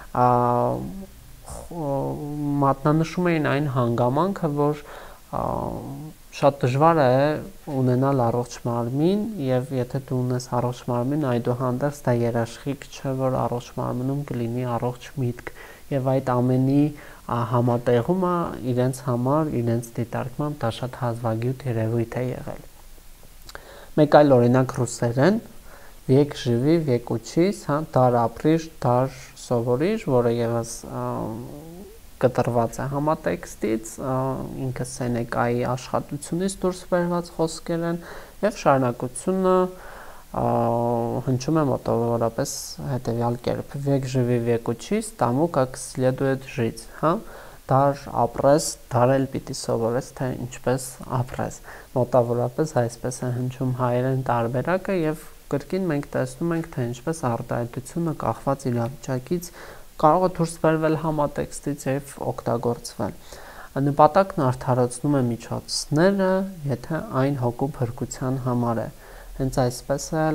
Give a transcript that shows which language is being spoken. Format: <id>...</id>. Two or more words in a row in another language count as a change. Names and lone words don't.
<hy>մատնանշում էին այն հանգամանքը, որ շատ դժվար է ունենալ առողջ մարմին եւ եթե դու ունես առողջ մարմին, այդուհանդերձ դա երաշխիք չէ, որ առողջ մարմնում կլինի առողջ միտք եւ այդ ամենի համատեղումը իրենց համար, իրենց դիտարկմամբ դա շատ հազվագյուտ երևույթ է եղել։ Մեկ այլ օրինակ ռուսերեն</hy> <ru>«Век живи, век учись»,</ru> <hy>հա, դար ապրիր, դար սովորիր, որը եւս կտրված է համատեքստից, ինքը Սենեկայի աշխատությունից դուրս բերված խոսքեր են եւ շարունակությունը հնչում է մոտավորապես հետեւյալ կերպ.</hy> <ru>«Век живи, век учись, тому как следует жить»,</ru> <hy>հա, դար ապրես, դարել պիտի սովորես, թե ինչպես ապրես։ Մոտավորապես այսպես է հնչում հայերեն տարբերակը եւ կրկին մենք տեսնում ենք, թե ինչպես արտահայտությունը կախված իրավիճակից կարող է դուրս բերվել համատեքստից եւ օգտագործվել։ Նպատակն արդարացնում է միջոցները, եթե այն հոգու փրկության համար է։ Հենց այսպես էլ</hy>